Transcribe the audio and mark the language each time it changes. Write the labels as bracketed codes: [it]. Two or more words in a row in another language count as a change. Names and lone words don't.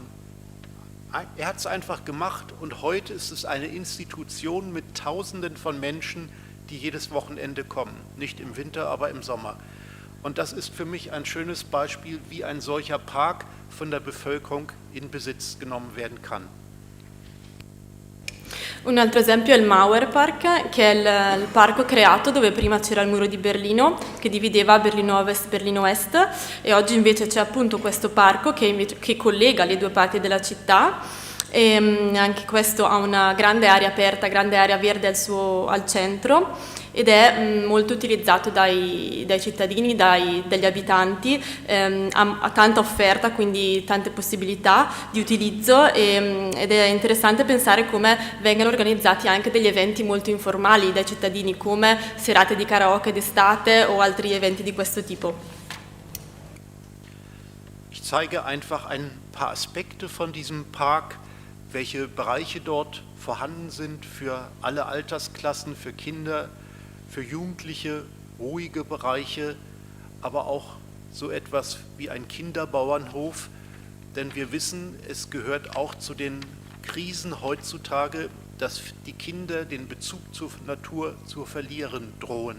[de] Er hat es einfach gemacht und heute ist es eine Institution mit Tausenden von Menschen, die jedes Wochenende kommen. Nicht im Winter, aber im Sommer. Und das ist für mich ein schönes Beispiel, wie ein solcher Park von der Bevölkerung in Besitz genommen werden kann. [it] Un altro esempio è il Mauer Park, che è il parco creato dove prima c'era il muro di Berlino che divideva Berlino Ovest e Berlino Est, e oggi invece c'è appunto questo parco che collega le due parti della città, e anche questo ha una grande area aperta, grande area verde al centro, ed è molto utilizzato dai cittadini, dagli abitanti, ha tanta offerta, quindi tante possibilità di utilizzo, ed è interessante pensare come vengano organizzati anche degli eventi molto informali dai cittadini, come serate di karaoke d'estate o altri eventi di questo tipo. [de] Ich zeige einfach ein paar Aspekte von diesem Park, welche Bereiche dort vorhanden sind für alle Altersklassen, für Kinder, für Jugendliche, ruhige Bereiche, aber auch so etwas wie ein Kinderbauernhof, denn wir wissen, es gehört auch zu den Krisen heutzutage, dass die Kinder den Bezug zur Natur zu verlieren drohen.